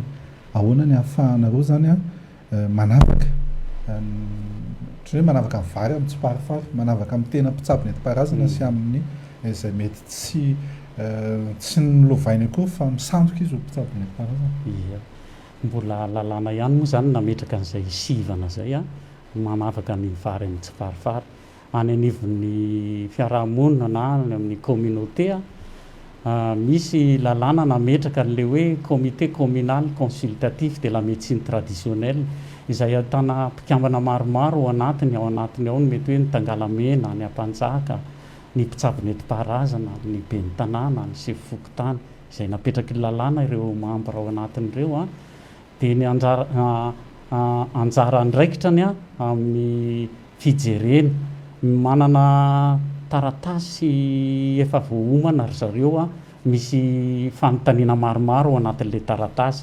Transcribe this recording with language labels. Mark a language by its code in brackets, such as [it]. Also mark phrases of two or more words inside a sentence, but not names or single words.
[mg] Ahoana ny ahafahanareo zany a manavaka ohatran'ny hoe manavaka amin'ny vary amin'ny tsiparifary, manavaka amin'ny tena mpitsabo nentim-paharazana sy amin'ny izay mety tsy nolovaina koa fa misandoka izy ho mpitsabo nentim-paharazana. Ia, mbola lalàna ihany moa zany nametraka an'izay sivana zay a manavaka ny vary amin'ny tsiparifary. Any anivon'ny fiarahamonina na any amin'ny communauté a misy lalàna nametraka an'ilay hoe [fr] comité communal consultatif de la médecine traditionnelle [mg] izay ahitana mpikambana maromaro ao anatiny ao ny mety hoe ny Tangalamena, ny Ampanjaka, ny mpitsabo nentim-paharazana, ny ben'ny tanàna, ny sefofokotany izay napetraky lalàna ireo membre ao anatin'ireo a. Dia ny anjara andraikitrany a amin'ny fijerena manana taratasy efa voahomana ry zareo a, misy fanontaniana maromaro ao anatin'ilay taratasy.